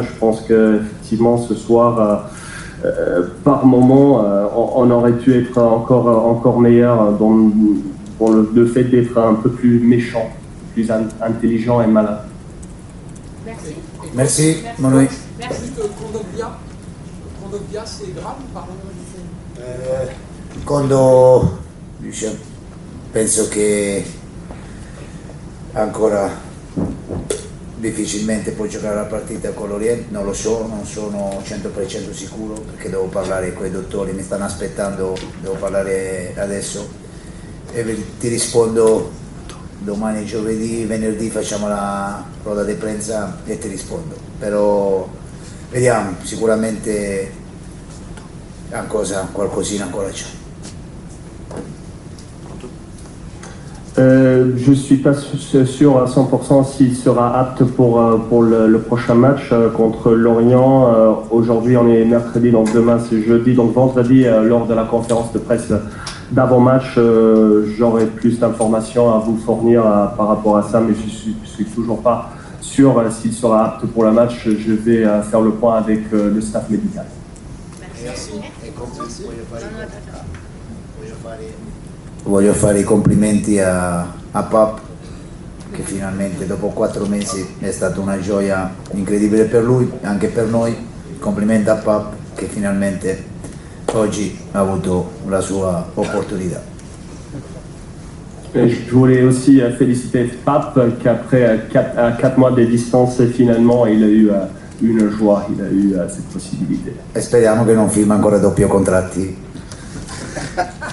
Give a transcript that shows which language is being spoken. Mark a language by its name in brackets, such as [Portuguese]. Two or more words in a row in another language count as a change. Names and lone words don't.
[French] Je pense qu'effectivement ce soir, par moment, on aurait pu être encore meilleur dans le fait d'être un peu plus méchant, plus intelligent et malin. Merci. Merci, Manuel. Merci. Kondogbia, c'est grave ou pas? [Italian] Quando penso che ancora difficilmente può giocare la partita con l'Oriente, non lo so, non sono 100% sicuro, perché devo parlare con i dottori, mi stanno aspettando, devo parlare adesso e ti rispondo domani, giovedì, venerdì facciamo la [Spanish] roda di prensa [Italian] e ti rispondo, però vediamo, sicuramente qualcosina ancora c'è. [French] Je ne suis pas sûr à 100% s'il sera apte pour le prochain match contre Lorient. Aujourd'hui on est mercredi, donc demain c'est jeudi, donc vendredi lors de la conférence de presse d'avant-match j'aurai plus d'informations à vous fournir par rapport à ça, mais je suis toujours pas sûr s'il sera apte pour le match. Je vais faire le point avec le staff médical. Merci. [Italian] Voglio fare i complimenti a Pap, che finalmente dopo 4 mesi è stata una gioia incredibile per lui, anche per noi. Complimenti a Pap che finalmente oggi ha avuto la sua opportunità. [French] Je voulais aussi féliciter Pap qu'après 4 mois de distance finalement il a eu une joie, il a eu cette possibilité. [Italian] E speriamo che non firma ancora doppio contratti.